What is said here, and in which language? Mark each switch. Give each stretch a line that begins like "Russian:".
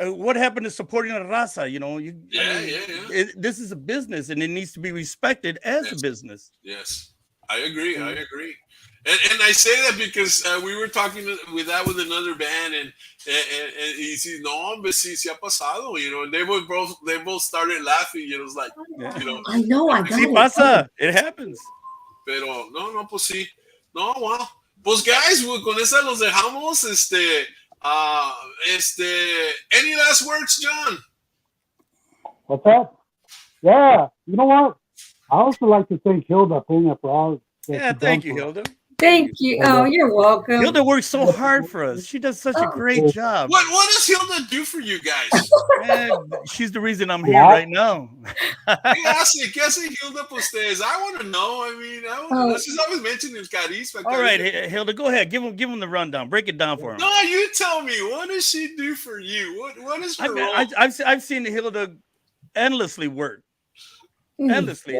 English: What happened to supporting a raza? You know, this is a business, and it needs to be respected as a business. Yes, I agree. I agree, and I say that because we were talking with another band, and he said, "No, but
Spanish: sí ha pasado,"
English: you know, and they both started laughing. You know, it's like, you know, I know, I got
Spanish: sí pasa.
English: It happens.
Spanish: Pero no, pues sí, no, wow, pues guys, con esa los dejamos,
English: any last words,
Spanish: John?
English: What's that? Yeah, you know what? I also like to thank Hilda Peña for all. Thank you, Hilda. Thank you. Oh, you're welcome. Hilda works so hard for us. She does such a great job. What does Hilda do for you guys? Man, she's the reason I'm here right now.
Spanish: ¿Qué hace Hilda por ustedes?
English: I want to know. I mean, she's always mentioning KARIZMA. All right, Hilda, go ahead. Give him the rundown. Break it down for him. No, you tell me. What does she do for you? What is her role? I've seen Hilda endlessly work. Endlessly.